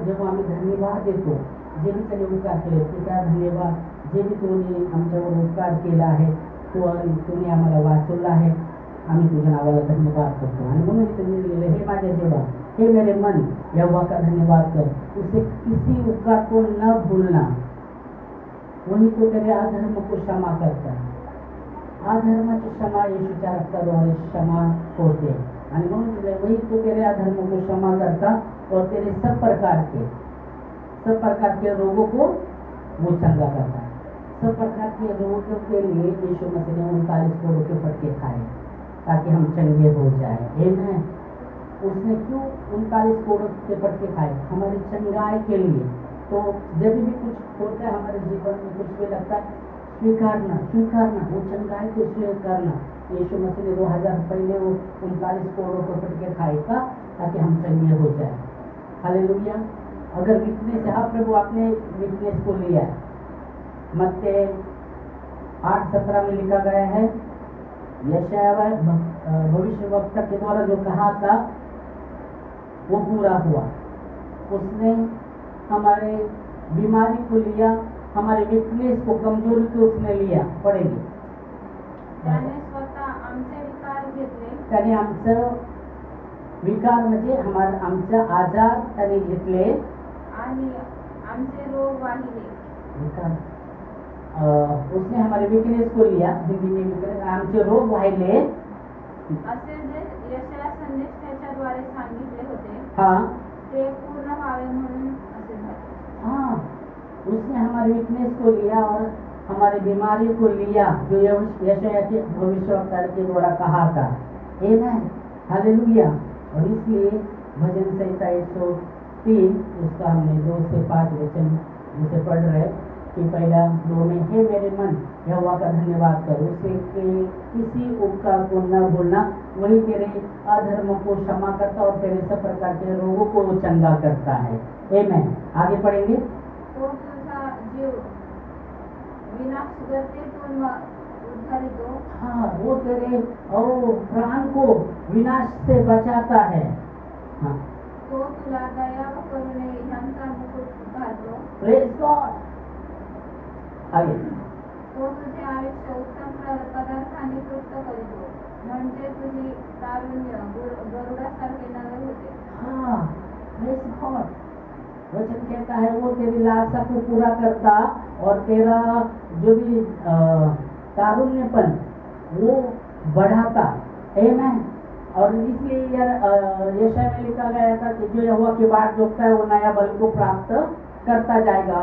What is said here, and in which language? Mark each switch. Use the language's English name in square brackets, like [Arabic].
[Marathi] जेव्हा आम्ही धन्यवाद देतो। जे भी त्याने उपकार केले ते त्या धन्यवाद, जे भी तुम्ही आमच्यावर उपकार केला आहे, तुम्ही आम्हाला वाचवलं आहे, आम्ही तुझ्या नावाला धन्यवाद करतो। आणि म्हणून त्यांनी लिहिलं हे माझ्या जीवा, [Hindi] हे मेरे मन यहोवा का धन्यवाद कर, उसे किसी उपकार को न भूलना, वही तो तेरे अधर्म को क्षमा करता है। [Marathi] अधर्माची क्षमा येशूच्या रक्ताद्वारे क्षमा होते। आणि म्हणून [Hindi] वही तो तेरे अधर्म को क्षमा करता और तेरे सब प्रकार के रोगों को वो चंगा करता है। सब प्रकार के रोगों के लिए यीशु मसीह ने 39 कोड़ों के फटके खाए ताकि हम चंगे हो जाए। आमीन। उसने क्यों 39 कोड़ों के फटके खाए? हमारी चंगाई के लिए। तो जब भी कुछ होता है हमारे जीवन में, कुछ भी लगता है, स्वीकारना वो चंगाई को स्वीकारना। यीशु मसीह ने 2000 पहले वो 39 कोड़ों के फटके खाए था ताकि हम चंगे हो जाए। हालेलुया। अगर वीकनेस है, हाँ प्रभु आपने वीकनेस को लिया है। मत्ती 8:17 में लिखा गया है, यशायाह भविष्यवक्ता के द्वारा जो कहा था वो पूरा हुआ। उसने हमारे बीमारी को लिया, हमारे वीकनेस को, कमजोरी को उसने लिया। पढ़ेंगे। [Marathi] त्याने स्वतः आमचे विकार घेतले। त्याने आमचं विकार म्हणजे आमचा आजार त्याने घेतले आणि आमचे रोग वाहिले। [Hindi] विकार उसने हमारे वीकनेस को लिया, हिंदी में वीकनेस, [Marathi] आमचे रोग वाहिले, असे जे यशायाह संदेष्टाच्याद्वारे सांगितले होते [Hindi] हाँ [Marathi] ते पूर्ण व्हावे म्हणून असे झाले। [Hindi] हाँ, उसने हमारे वीकनेस को लिया और हमारी बीमारी को लिया जो यशायाह के भविष्यवक्ता के द्वारा कहा था। आमीन। हालेलुया। और इसलिए भजन संहिता 103 उसका हमने 2 से 5 वचन जिसे पढ़ रहे कि पहला 2 में हे मेरे मन यहोवा का धन्यवाद कर, उसे किसी उपकार को न भूलना, वही तेरे अधर्म को क्षमा करता और तेरे सब प्रकार के रोगों को चंगा करता है। आमीन। आगे पढ़ेंगे। [Marathi] तो तुझा जीव विनाशगतीतून उद्धारितो। [Hindi] हाँ, वो तेरे प्राण को विनाश से बचाता है। हाँ, [Marathi] तो तुला दया व करुणे ह्यांचा मुकुट घालतो। [English] Praise God. आगे। [Marathi] तो तुझे आयुष्य उत्तम पदार्थाने तृप्त करितो, म्हणजे तुझी तारुण्य गरुडासारखे नवे होते। [Hindi] हाँ, [English] Praise God. [Hindi] वचन कहता है वो तेरी लालसा को पूरा करता और तेरा जो भी तारुण्यपन वो बढ़ाता। आमीन। और इसलिए यशायाह में लिखा गया था कि जो यहोवा की बाट जोतता है वो नया बल को प्राप्त करता जाएगा।